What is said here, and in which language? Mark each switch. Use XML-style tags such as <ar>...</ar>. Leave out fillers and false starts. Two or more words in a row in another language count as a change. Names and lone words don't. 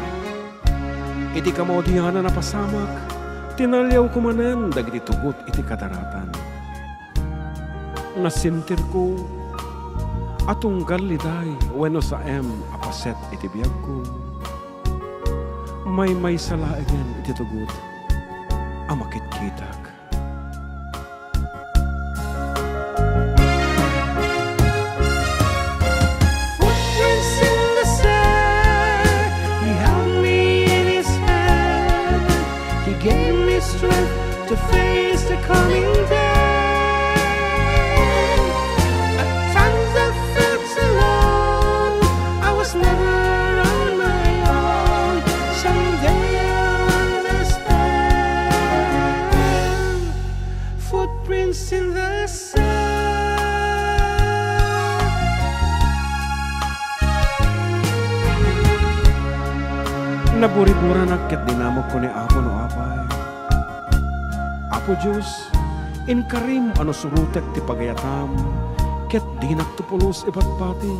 <ilo>Iti kamaudihanan na pasamak, tinalyaw ko manen dagiti tugot iti kadaratan. Nasintir ko atong galiday wenno sa apaset iti biyag ko. May salaegen iti tugot amakit-kitak.</ilo> <en>Footprints in the sand. He held me in his hand. He gave me strength to face the coming day. At times I felt alone. I was never on my own. Someday I'll understand. Footprints in the sand.</en> <ilo>Naburi-bura na ket dinamog ko ni Apo no apay. Apo Diyos, inkarim ano surutek ti pagayatam, ket dinak tupulos ipatpating.</ilo>